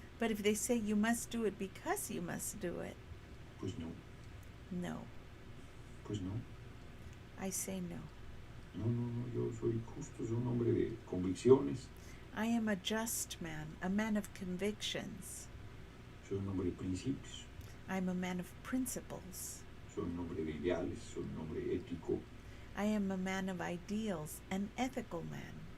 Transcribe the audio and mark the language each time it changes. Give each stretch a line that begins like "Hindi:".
English: But if they say you must do it because you must do it,
Spanish: pues no, no. pues no.
English: I say no.
Spanish: No, yo soy justo, soy un hombre de convicciones.
English: I am a just man, a man of convictions.
Spanish: Soy un hombre de principios.
English: I'm a man of principles.
Spanish: Soy un hombre de ideales, soy un hombre ético.
English: I am a man of ideals, an ethical man.